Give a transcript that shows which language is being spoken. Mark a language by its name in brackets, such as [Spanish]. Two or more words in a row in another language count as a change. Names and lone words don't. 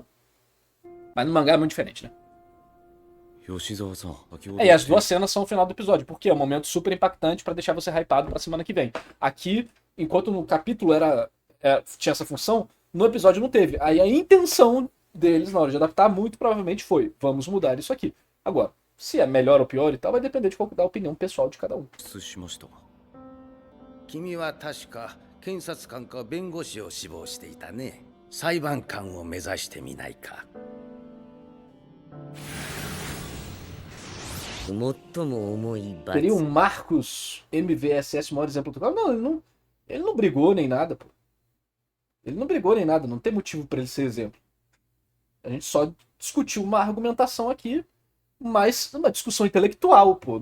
[Portuguese] Mas no mangá é muito diferente, né? E as duas cenas são o final do episódio, porque é um momento super impactante pra deixar você hypado pra semana que vem. Aqui, enquanto no capítulo tinha essa função, no episódio não teve. Aí a intenção deles na hora de adaptar muito provavelmente foi, vamos mudar isso aqui. Agora, se é melhor ou pior e tal, vai depender da opinião pessoal de cada um. [Japanese] 君は確か検察官か弁護士を志望していたね。裁判官を目指してみないか。 [Portuguese] Teria um Marcos MVSS, o maior exemplo do cara. Não, ele não brigou nem nada, pô. Ele não brigou nem nada, não tem motivo pra ele ser exemplo. A gente só discutiu uma argumentação aqui, mas uma discussão intelectual, pô.